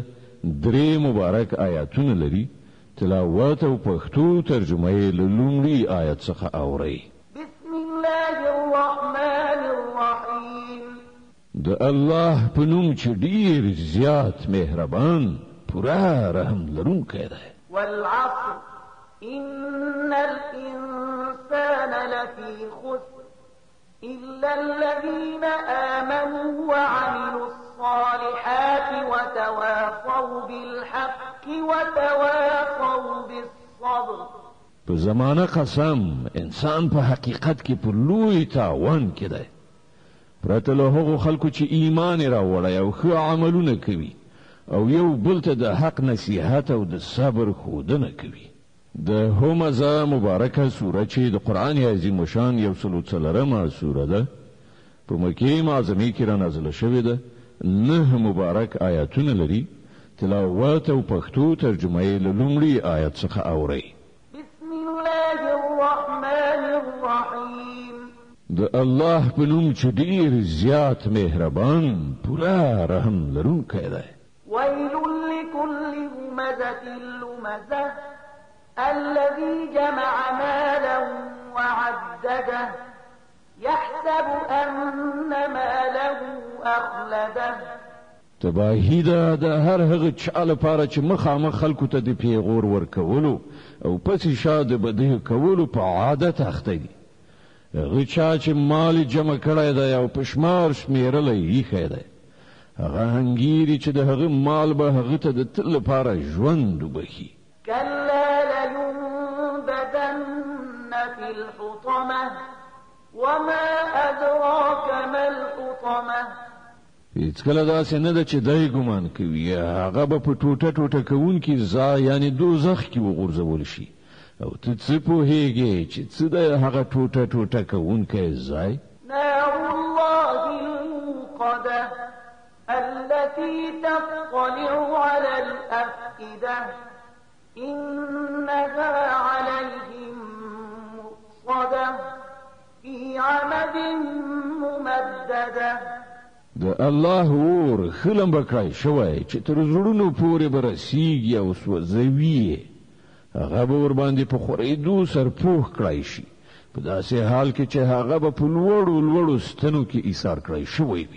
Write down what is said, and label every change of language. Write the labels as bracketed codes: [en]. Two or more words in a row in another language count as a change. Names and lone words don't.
[ps] 3 مبارک آیاتونه لري. تلاوت او پښتو ترجمه یې له لومړي آیت څخه اورئ. [ar] بسم الله الرحمن الرحیم. [ps] د الله په نوم چې ډیر زیات مهربان پورا رحم لرونکی دی. [ar] والعصر إن الإنسان لفي خسر إلا الذين آمنوا وعملوا الصالحات وتواصوا بالحق وتواصوا بالصبر. [ps] په زمانه قسم انسان په حقیقت کې په لوی تاوان کې دی، پرته له هغو خلکو چې ایمان راوړی او ښه عملونه کوي او یو بل ته د حق نصیحت او د صبر ښودنه کوي. د همزه مبارکه سوره چې د قرآن عظیم شان 104 سوره ده، په مکې معظمې کې را نازله شوې ده. 9 مبارک آیاتونه لري. تلاوت او پښتو ترجمه یې له لومړي آیت څخه اورئ. [ar] بسم الله الرحمن الرحیم. [ps] د الله په نوم چې ډیر زیات مهربان پورا رحم لرونکی دی. [ar] ويل لكل همزة لمزة الذي جمع مالا وعدده يحسب أن ماله أخلده. [ps] تباهی ده د هر هغه چا لپاره چې مخامخ خلکو ته د پیغور ورکولو او پسې شا د بدیه کولو په عادت اخته دي. هغه چا چې مال جمع کړی دی او په شمار شمیرلی ایښی دی، هغه هنګیري چې د هغه مال به هغه ته د تل لپاره ژوند وبخي. [ar] كلا لينبذن في الحطمة وما أدراك ما الحطمة. [ps] هیڅکله داسې نه ده چې دی ګمان کوي هغه به په ټوټه ټوټه کوونکي ځای یعنې دوزخ کې وغورځول شي. او ته څه پوهېږې چې څه دی هغه ټوټه ټوټه کوونکی ځای؟ [ar] نار الله الموقدة التي تطلع على الأفئدة إنها عليهم مؤصدة في عمد ممددة. [ps] د الله اور خلم بکړای شوی چې تر زړونو پورې به رسیږي او سوځوي. هغه به ورباندې په خورېدو سرپوښ کړای شي، په داسې حال کې چې هغه به په لوړو لوړو ستنو کې ایثار کړای شوی وي.